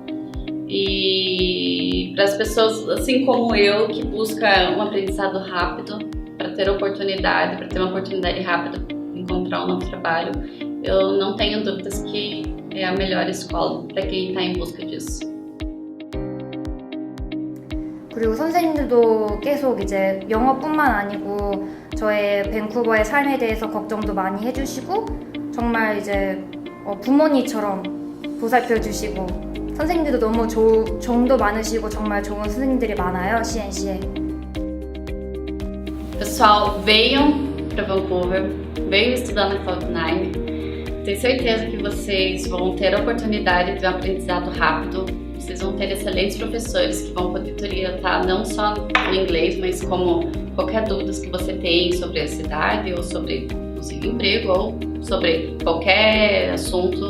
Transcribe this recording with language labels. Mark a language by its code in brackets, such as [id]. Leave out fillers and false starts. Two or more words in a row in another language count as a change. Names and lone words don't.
[pt] e para as pessoas assim como eu que busca um aprendizado rápido para ter uma oportunidade rápida de encontrar um novo trabalho, eu não tenho dúvidas que é a melhor escola para quem está em busca disso. [ko] 그리고 선생님들도 계속 이제 영어뿐만 아니고 저의 밴쿠버의 삶에 대해서 걱정도 많이 해주시고 정말 이제 부모님처럼 보살펴주시고 선생님들도 너무 정도 많으시고 정말 좋은 선생님들이 많아요, CNC에. [pt] Pessoal, venham para Vancouver, venham estudar na Cloud9. Tenho certeza que vocês vão ter a oportunidade de ter um aprendizado rápido. Vocês vão ter excelentes professores que vão poder te orientar não só no inglês, mas como qualquer dúvida que você tem sobre a cidade ou sobre o seu emprego ou sobre qualquer assunto.